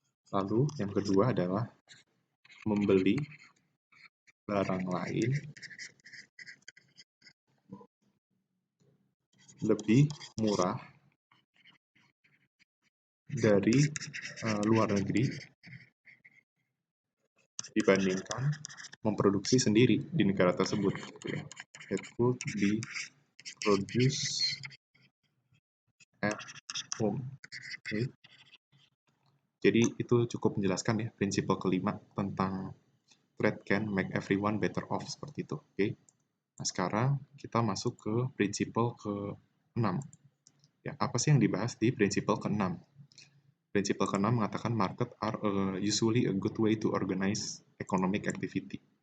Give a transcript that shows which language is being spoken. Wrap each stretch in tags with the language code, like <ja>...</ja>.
<id>Lalu yang kedua adalah membeli barang lain lebih murah dari luar negeri dibandingkan memproduksi sendiri di negara tersebut.</id> <en>It could be produced at home.</en> <id>Okay. Jadi itu cukup menjelaskan ya prinsip kelima tentang</id> <en>trade can make everyone better off</en> <id>seperti itu. Oke. Nah, sekarang kita masuk ke prinsip ke-6. Ya, apa sih yang dibahas di prinsip ke-6? Prinsip ke-6 mengatakan</id> <en>market are usually a good way to organize economic activity.</en>